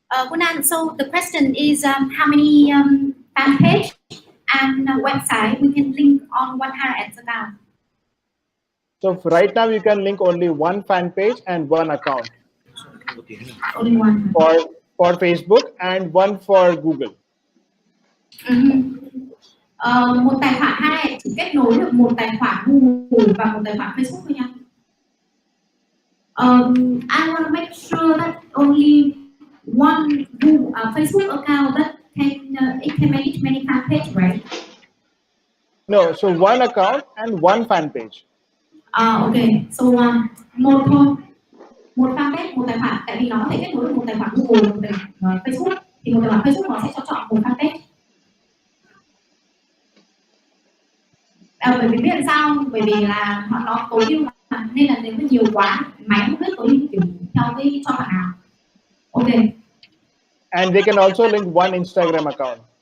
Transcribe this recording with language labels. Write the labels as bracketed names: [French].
[English] Kunan, so the question is how many fan page and website we can link on one HaraAds account? So right now you can link only one fan page and one account. Only one. For Facebook and one for Google. [Vietnamese] Một tài khoản HaraAds chỉ kết nối được một tài khoản Google và một tài khoản Facebook thôi nha. [English] I want to make sure that only one Google, Facebook account that it can manage many fan page, right? No, so one account and one fan page. Okay, so [Vietnamese] một thôi, một fanpage, một tài khoản, tại vì nó có thể kết nối được một tài khoản Google, một tài khoản Facebook, thì một tài khoản Facebook nó sẽ cho chọn một fanpage. Bởi vì biết làm sao, bởi vì là nó tối ưu mà, nên là nếu mà nhiều quá máy không biết tối ưu kiểu theo cái cho bạn nào. [English] Okay. And they can also link one Instagram account.